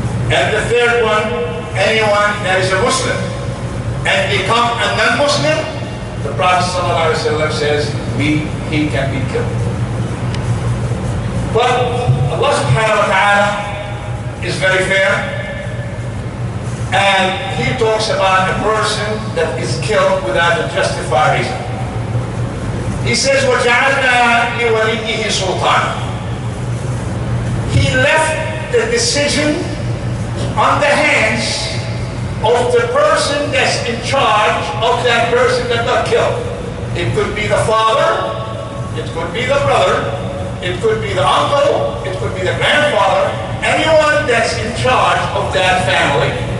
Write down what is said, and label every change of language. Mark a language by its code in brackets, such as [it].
[en] And the third one, anyone that is a Muslim and become a non-Muslim, the Prophet ﷺ says he can be killed. But Allah subhanahu wa ta'ala is very fair, and He talks about a person that is killed without a justified reason. He says, [ar] وَجَعَلْنَا لِوَلِيِّهِ سُلْطَانًا. [en] He left the decision on the hands of the person that's in charge of that person that got killed. It could be the father, it could be the brother, it could be the uncle, it could be the grandfather, anyone that's in charge of that family.